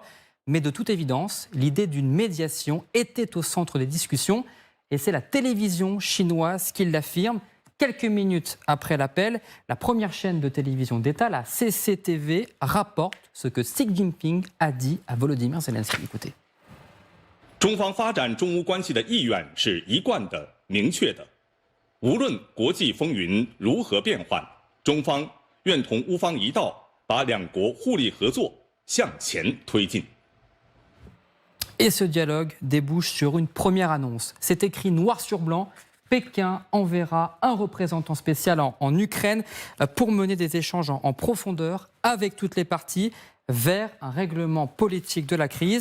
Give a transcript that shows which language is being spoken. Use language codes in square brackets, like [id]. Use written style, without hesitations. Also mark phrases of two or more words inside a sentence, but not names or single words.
[fr] Mais de toute évidence, l'idée d'une médiation était au centre des discussions et c'est la télévision chinoise qui l'affirme. Quelques minutes après l'appel, la première chaîne de télévision d'État, la CCTV, rapporte ce que Xi Jinping a dit à Volodymyr Zelensky. Écoutez. [zh] 中方发展中乌关系的意愿是一贯的、明确的。无论国际风云如何变幻，中方愿同乌方一道，把两国互利合作向前推进。 [fr] Et ce dialogue débouche sur une première annonce. C'est écrit noir sur blanc. Pékin enverra un représentant spécial en Ukraine pour mener des échanges en profondeur avec toutes les parties vers un règlement politique de la crise.